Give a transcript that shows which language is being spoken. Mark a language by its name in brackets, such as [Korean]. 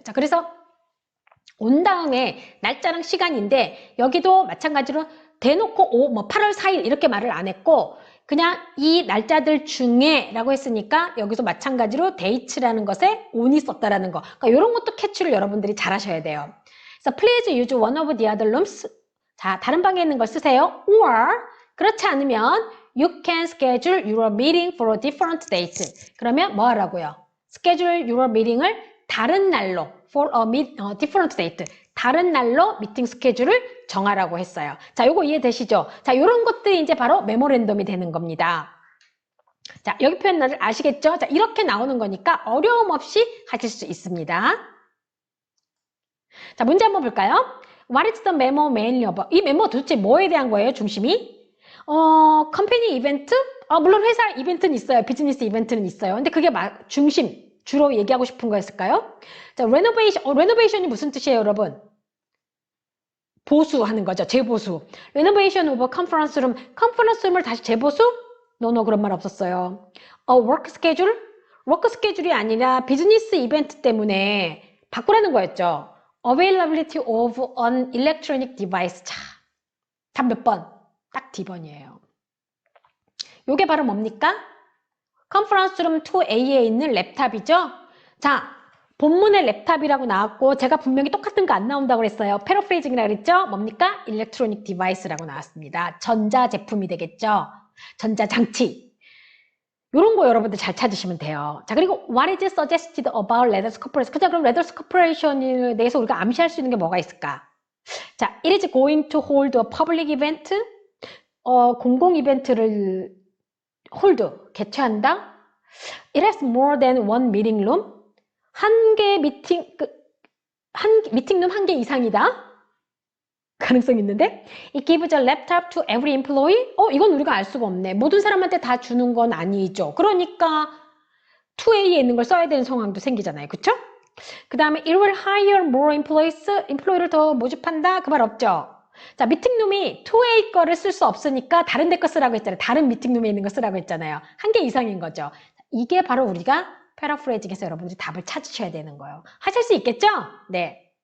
[Korean] 자, 그래서 on 다음에 날짜랑 시간인데 여기도 마찬가지로 대놓고 8월 4일 이렇게 말을 안 했고 그냥 이 날짜들 중에 라고 했으니까 여기서 마찬가지로 date라는 것에 on이 썼다라는 거. 그러니까 이런 것도 캐치를 여러분들이 잘 하셔야 돼요. 그래서 [English] please use one of the other rooms. [Korean] 자, 다른 방에 있는 걸 쓰세요. [English] or [Korean] 그렇지 않으면 [English] you can schedule your meeting for a different date. [Korean] 그러면 뭐 하라고요? [English] schedule your meeting을 [Korean] 다른 날로 [English] for a different date. [Korean] 다른 날로 미팅 스케줄을 정하라고 했어요. 자, 요거 이해되시죠? 자, 요런 것들이 이제 바로 메모랜덤이 되는 겁니다. 자, 여기 표현을 아시겠죠? 자, 이렇게 나오는 거니까 어려움 없이 하실 수 있습니다. 자, 문제 한번 볼까요? [English] What is the memo mainly about? [Korean] 이 메모 도대체 뭐에 대한 거예요, 중심이? 컴퍼니 이벤트? 물론 회사 이벤트는 있어요. 비즈니스 이벤트는 있어요. 근데 그게 중심, 주로 얘기하고 싶은 거였을까요? 자, 레노베이션이 무슨 뜻이에요, 여러분? 보수하는 거죠. 재보수. [English] renovation of a conference room. [Korean] 컨퍼런스 룸을 다시 재보수? 노, 그런 말 없었어요. [English] work schedule? [Korean] 워크 스케줄이 아니라 비즈니스 이벤트 때문에 바꾸라는 거였죠. [English] availability of an electronic device. [Korean] 자, 답 몇 번? 딱 D번이에요. 요게 바로 뭡니까? 컨퍼런스 룸 2A에 있는 랩탑이죠? 자, 본문에 랩탑이라고 나왔고 제가 분명히 똑같은 거 안 나온다고 그랬어요. 패러프레이징이라고 그랬죠? 뭡니까? 일렉트로닉 디바이스라고 나왔습니다. 전자제품이 되겠죠? 전자장치. 이런 거 여러분들 잘 찾으시면 돼요. 자, 그리고 [English] what is suggested about Leathers Corporation? [Korean] 그럼 Leathers Corporation에 대해서 우리가 암시할 수 있는 게 뭐가 있을까? [English] 자, it is going to hold a public event. [Korean] 공공 이벤트를 [English] hold, [Korean] 개최한다. [English] It has more than one meeting room. [Korean] 한 개 미팅, 미팅룸 한 개 이상이다? 가능성 있는데? [English] It gives a laptop to every employee? [Korean] 이건 우리가 알 수가 없네. 모든 사람한테 다 주는 건 아니죠. 그러니까 2A에 있는 걸 써야 되는 상황도 생기잖아요. 그쵸? 그 다음에 [English] it will hire more employees. [Korean] employee를 더 모집한다? 그 말 없죠? 자, 미팅룸이 2A 거를 쓸 수 없으니까 다른 데 거 쓰라고 했잖아요. 다른 미팅룸에 있는 거 쓰라고 했잖아요. 한 개 이상인 거죠. 이게 바로 우리가 패러프레이징에서 여러분들이 답을 찾으셔야 되는 거예요. 하실 수 있겠죠? 네.